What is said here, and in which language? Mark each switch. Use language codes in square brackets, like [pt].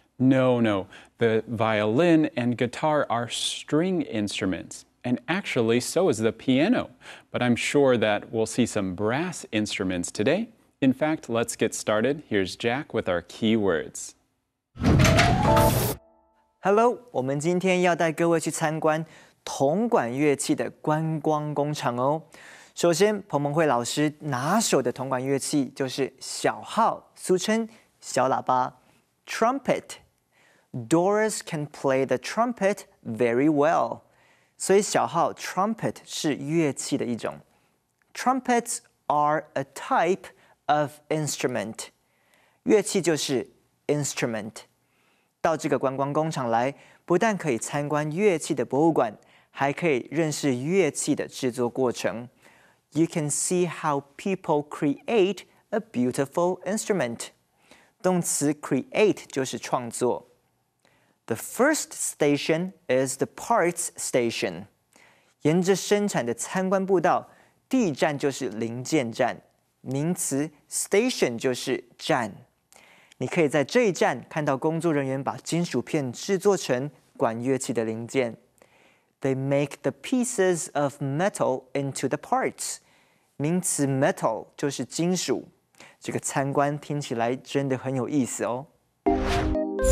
[en] No. The violin and guitar are string instruments. And actually, so is the piano. But I'm sure that we'll see some brass instruments today. In fact, let's get started. Here's Jack with our key words. [zh] Hello， 我们今天要带各位去参观铜管乐器的观光工厂哦。首先，彭蒙慧老师拿手的铜管乐器就是小号，俗称小喇叭 （trumpet）。 [en] Doris can play the trumpet very well， [zh] 所以小号 trumpet 是乐器的一种。 [en] Trumpets are a type of instrument， [zh] 乐器就是 [en] instrument。 [zh] 到这个观光工厂来，不但可以参观乐器的博物馆，还可以认识乐器的制作过程。 [en] You can see how people create a beautiful instrument。 [zh] 动词 create 就是创作。 [en] The first station is the parts station。 [zh] 沿着生产的参观步道，第一站就是零件站。名词 station 就是站。你可以在这一站看到工作人员把金属片制作成管乐器的零件。 [en] They make the pieces of metal into the parts。 [zh] 名词 metal 就是金属。这个参观听起来真的很有意思哦。